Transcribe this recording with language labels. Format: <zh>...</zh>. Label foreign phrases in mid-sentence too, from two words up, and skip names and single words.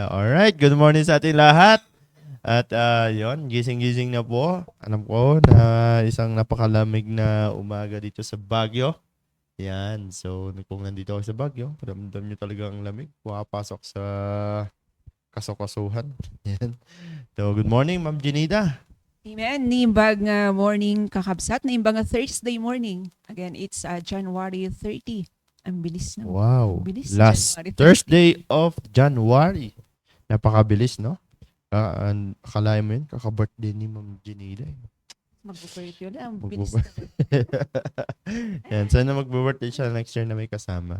<en>Alright, good morning</en> <tl>sa atin lahat. At yon, gising-gising na po. Alam ko na isang napakalamig na umaga dito sa Baguio. Yan, so kung nandito ako sa Baguio, ramdam nyo talaga ang lamig. Pumapasok sa kasokasuhan. Yan.</tl> <en>So, good morning, Ma'am Jineida. Amen.</en> <ilo>Niimbag nga morning kakabsat. Niimbag nga</ilo> <en>Thursday morning. Again, it's January 30.</en> <tl>Ang bilis na. Wow. Bilis,</tl> <en>Last January 30. Thursday of January.</en> <tl>Napakabilis, no? Akalain mo yun, kaka-birthday ni Ma'am Jineida. Mag-birthday ulit. Ang bilis Magbo- na. Yan, sana mag-birthday siya</tl> <en>next year</en> <tl>na may kasama.</tl>